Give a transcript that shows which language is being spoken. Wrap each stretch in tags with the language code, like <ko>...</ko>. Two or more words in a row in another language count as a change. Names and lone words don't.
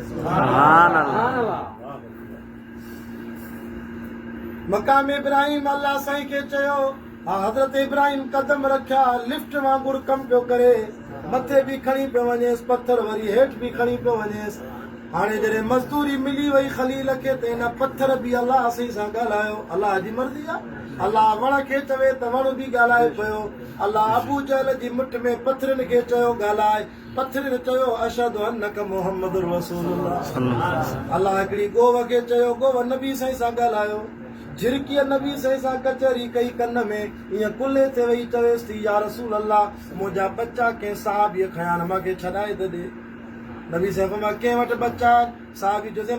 <sd>मक़ाम इब्राहिम अल्लाह साईं खे चयो हा हज़रत इब्राहिम कदम रखिया लिफ्ट वांगुरु कमु पियो करे मथे बि खणी पियो वञेसि पत्थर वरी हेठि बि खणी पियो वञेसि हाणे जॾहिं मज़दूरी मिली वई खलील खे त हिन पत्थर बि अलाह साईं सां ॻाल्हायो अलाह जी मर्ज़ी आहे अलाह वण खे चवे त वण बि ॻाल्हाए पियो अलाह अबू जहल जी मुठ में पत्थरनि खे चयो ॻाल्हाए पत्थरनि चयो</sd> <ar>أشهد أنك محمد رسول الله</ar> <sd>अलाह हिकिड़ी गोव खे चयो गोव नबी साईं सां ॻाल्हायो झिरकीअ नबी साईं सां कचहरी कई कन में ईअं कुल्हे ते वेही चवेसि थी</sd> <ar>يا رسول الله</ar> <sd>मुंहिंजा बच्चा कंहिं साहबीअ खयां मूंखे छॾाए त ॾे नबी साहब फरमाया कंहिं वटि बच्चा साहबी चयोसि</sd>